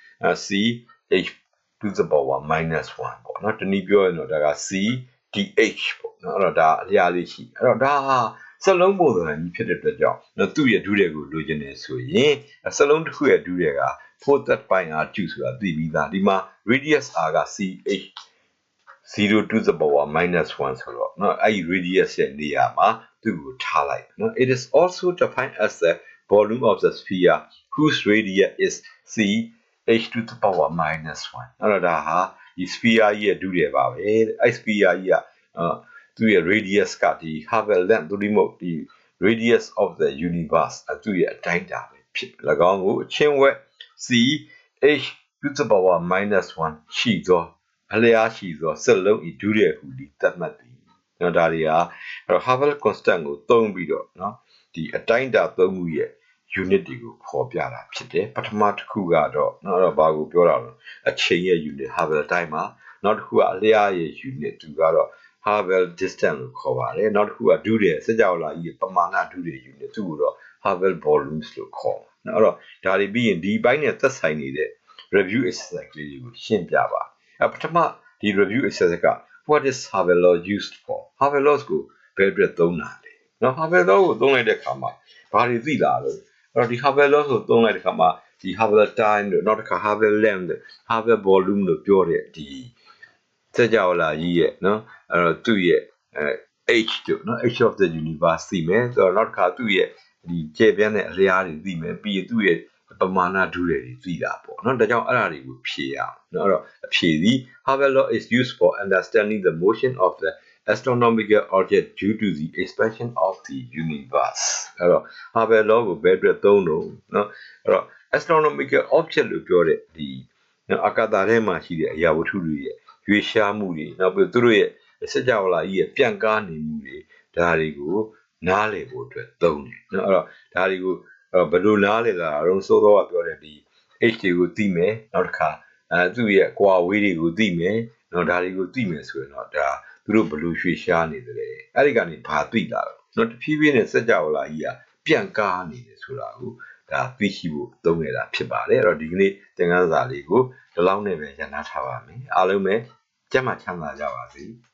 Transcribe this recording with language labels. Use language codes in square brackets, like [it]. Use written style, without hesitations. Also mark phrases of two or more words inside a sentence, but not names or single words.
[en] CH to the power -1 [my] ပေါ့နော်တနည်းပြောရင်တော့ဒါက CDH ပေါ့နော်အဲ့တော့ဒါအလျားလေးရှိအဲ့တော့ဒါဟာစက်လုံးပုံစံကြီးဖြစ်တဲ့အတွက်ကြောင့်သူ့ရဲ့ဒုတိယကိုလိုချင်နေဆိုရင်စက်လုံးတစ်ခုရဲ့ဒုတိယက [en] 4 pi r2 [my] ဆိုတာသိပြီးသားဒီမှာ [en] radius r [my] က [en] CH 0 to the power -1 [my] ဆိုတော့เนาะအဲ့ဒီ radius ရဲ့နေရာမှာသူ့ကိုထားလိုက်เนาะ it [en] is also defined as the volume of the sphere whose radius is c h to the power -1 [my] အဲ့တော့ဒါဟာဒီ sphere ရဲ့ဒုတိယပါပဲအဲ့ sphere ကြီးကသူ့ရဲ့ radius ကဒီ Hubble length သို့ဒီမဟုတ်ဒီ [en] radius of the universe [my] သူ့ရဲ့အတိုင်းတာပဲဖြစ်၎င်းကိုအချင်းဝက် c [en] h to the power -1 [my] ရှိသောအလျားရှိသောစက်လုံးဤဒုတိယဟုဒီသတ်မှတ်သည်နော်ဒါတွေဟာအဲ့တော့ Hubble constant ကိုသုံးပြီးတော့နော်ဒီအတိုင်းတာသုံးခုရဲ့ unit တွေကိုဖော်ပြတာဖြစ် တယ်ပထမတစ်ခုကတော့နော်အဲ့တော့ဘာကိုပြောတာလဲအချိန်ရဲ့ unit Hubble time မှာနောက်တစ်ခုကအလျားရဲ့ unit သူကတော့ Hubble distance လို့ခေါ်ပါတယ်နောက် တစ်ခုကဒုတိယစကြဝဠာကြီးပမာဏဒုတိယ unit သူ့ကိုတော့ Hubble volumes လို့ခေါ်တယ်နော်အဲ့တော့ဒါတွေပြီးရင်ဒီဘိုင်းနဲ့သက်ဆိုင်နေတဲ့ [en] review exercise [my] လေးတွေကိုရှင်းပြပါပထမဒီ [en] review exercise [my] က [en] what is Hubble law used for [my] Hubble law ကိုဘယ်အတွက်သုံးတာလဲနော် Hubble law ကိုသုံးလိုက်တဲ့အခါမှာဘာတွေသိလာလဲအဲ့တော့ဒီ Hubble law ကိုသုံးလိုက်တဲ့အခါမှာဒီ Hubble time တို့နောက်တစ်ခါ Hubble length တို့ Hubble volume တို့ပြောတဲ့ဒီစကြဝဠာကြီးရဲ့နော်အဲ့တော့သူ့ရဲ့ h တို့နော် [en] h of the universe [my] သိမယ်ဆိုတော့နောက်တစ်ခါသူ့ရဲ့ဒီကျေပြန့်တဲ့အလျားတွေသိမယ်ပြီးရင်သူ့ရဲ့ပမာဏဒုတွေသိတာပေါ့နော်ဒါကြောင့်အဲ့ဒါတွေကိုဖြေရအောင်နော်အဲ့တော့အဖြေသည် [en] Hubble law is used for understanding the motion of the astronomical object due to the expansion of the universe [my] အဲ့တော့ Hubble law ကိုဘယ်အတွက်သုံးလို့နော်အဲ့တော့ [en] astronomical object [my] လို့ပြောတဲ့ဒီနော်အာကာ သထဲမှာရှိတဲ့အရာဝတ္ထုတွေရဲ့ရွေးရှားမှုတွေနောက်ပြီးသူတို့ရဲ့စကြဝဠာကြီးရဲ့ပြန့်ကားနေမှုတွေဒါ တွေကိုနားလည်ဖို့အတွက်သုံးတယ်နော်အဲ့တော့ဒါတွေကိုဘယ်လိုနားလည်တာတော့စိုးတော့ပြောတဲ့ဒီ h တွေကိုသိမယ်နောက်တစ်ခါသူ့ရဲ့ကွာဝေးတွေကိုသိမယ်နော်ဒါတွေကိုသိမယ်ဆိုရင်တော့ဒါသူတို့ဘယ်လိုရွှေ့ရှားနေတယ်လဲအဲ့ဒီကနေဘာသိလာတော့နော်တဖြည်းဖြည်းနဲ့စကြဝဠာကြီးကပြန့်ကားနေတယ်ဆိုတာကိုဒါသိရှိဖို့သုံးရတာဖြစ်ပါတယ်အဲ့တော့ဒီကနေ့သင်ခန်းစာလေးကိုဒီလောက်နဲ့ပဲရန်နာထားပါမယ်အားလုံးပဲကျမ်းမာချမ်းသာကြပါစေ